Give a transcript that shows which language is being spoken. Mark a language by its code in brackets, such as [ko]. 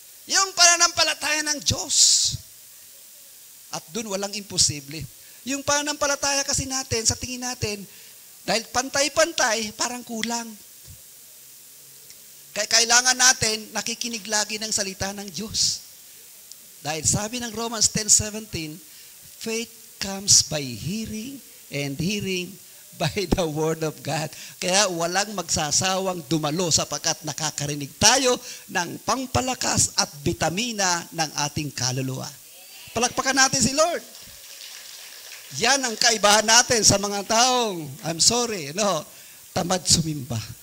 [tl] Yung pananampalataya ng Diyos. At dun walang imposible. Yung pananampalataya kasi natin, sa tingin natin, dahil pantay-pantay, parang kulang. Kaya kailangan natin nakikinig lagi ng salita ng Diyos. Dahil sabi ng [en] Romans 10:17, faith comes by hearing and hearing by the word of God. [tl] Kaya walang magsasawang dumalo sapagkat nakakarinig tayo ng pampalakas at bitamina ng ating kaluluwa. Palakpakan natin si Lord. Yan ang kaibahan natin sa mga taong, [en] I'm sorry, [tl] tamad sumimba.